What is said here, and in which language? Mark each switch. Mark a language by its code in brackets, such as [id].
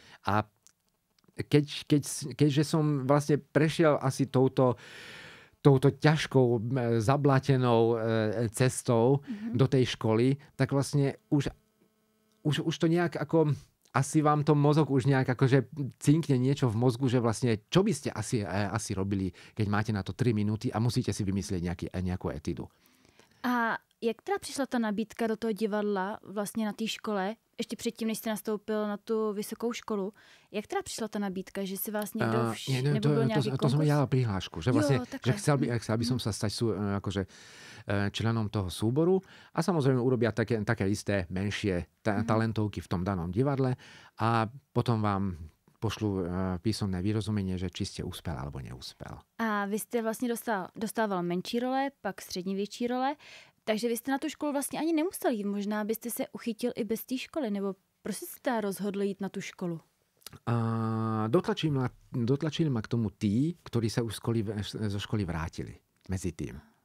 [sk] A keďže som vlastne prešiel asi touto ťažkou, zablatenou cestou do tej školy, tak vlastne už to nejak ako asi vám to mozog už nejak akože cinkne niečo v mozgu, že vlastne čo by ste asi robili, keď máte na to 3 minúty a musíte si vymyslieť nejakú etidu. [cs] A jak teda přišla ta nabídka do toho divadla vlastně na té škole, ještě předtím, než jste nastoupil na tu vysokou školu, jak teda přišla ta nabídka, že si vás někdo nebo byl nějaký konkurs? [sk] To som ja prihlášku, že vlastne, že chcel by som sa stať akože členom toho súboru a samozrejme urobia také isté menšie talentovky v tom danom divadle a potom vám pošlu písomné vyrozumenie, že či ste uspel alebo neúspel. [cs] A vy jste vlastně dostával menší role, pak středně větší role, takže vy jste na tu školu vlastně ani nemusel jít. Možná byste se uchytil i bez té školy, nebo proč jste rozhodl jít na tu školu? [sk] Dotlačili ma k tomu tí, ktorí sa už zo školy vrátili medzi tým.